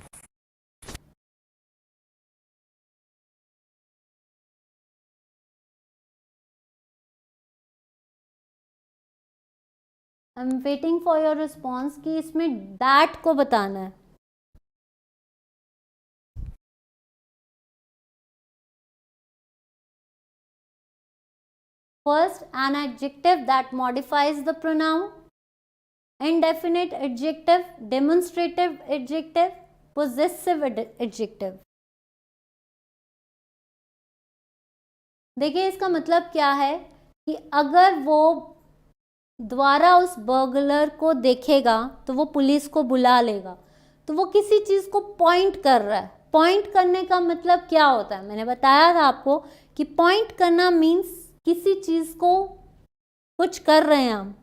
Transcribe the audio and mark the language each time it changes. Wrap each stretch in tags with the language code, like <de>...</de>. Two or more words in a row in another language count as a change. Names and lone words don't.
<en>I am waiting for your response</en> <hi>कि इसमें</hi> <en>दैट</en> <hi>को बताना है।</hi> <en>First, an adjective that modifies the pronoun, indefinite adjective, demonstrative adjective, possessive adjective।</en> <hi>देखिए इसका मतलब क्या है कि अगर वो द्वारा उस बर्गलर को देखेगा तो वो पुलिस को बुला लेगा। तो वो किसी चीज को पॉइंट कर रहा है। पॉइंट करने का मतलब क्या होता है, मैंने बताया था आपको कि पॉइंट करना मीन्स किसी चीज को कुछ कर रहे हैं हम।</hi>